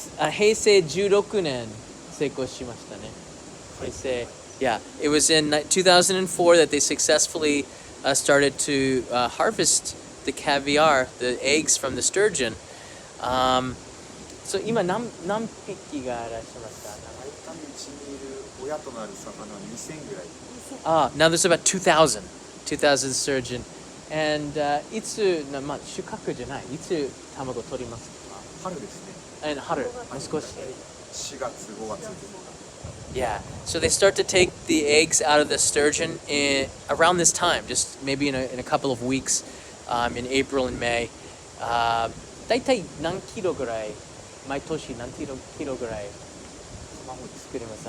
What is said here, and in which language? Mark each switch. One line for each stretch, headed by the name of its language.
Japanese: 平成16年成功しましたね。
English: 平成 Yeah, it was in 2004 that they successfully started to harvest the caviar, the eggs from the sturgeon.
Japanese: So 今何匹がいらっしゃいますか？うちにいる親となる魚は2000ぐらい。
English: Now there's about 2,000 sturgeon.
Japanese: And いつ、まあ収穫じゃない、いつ卵取りますか？春ですね。春、少し。 4月、5月。
English: Yeah, so they start to take the eggs out of the sturgeon around this time, just maybe in a couple of weeks, in April and May.
Japanese: だいたい何キロぐらい、毎年何キロぐらい卵作ります？